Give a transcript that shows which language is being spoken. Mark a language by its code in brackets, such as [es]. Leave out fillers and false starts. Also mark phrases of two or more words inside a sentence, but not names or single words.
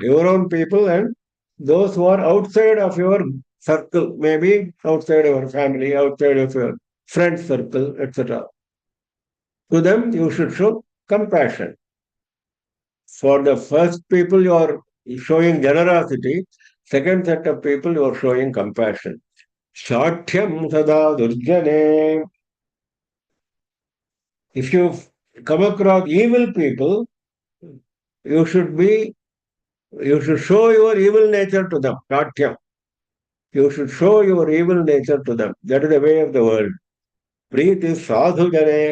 [en] Your own people and those who are outside of your circle, maybe outside your family, outside of your friend circle, etc. To them, you should show compassion. For the first people, you are showing generosity. Second set of people, you are showing compassion. [sa] शाठ्यं सदा दुर्जने. [en] If you come across evil people, you should show your evil nature to them. [sa] Shathyam. [en] You should show your evil nature to them. That is the way of the world. [sa] प्रीतिः साधु जने.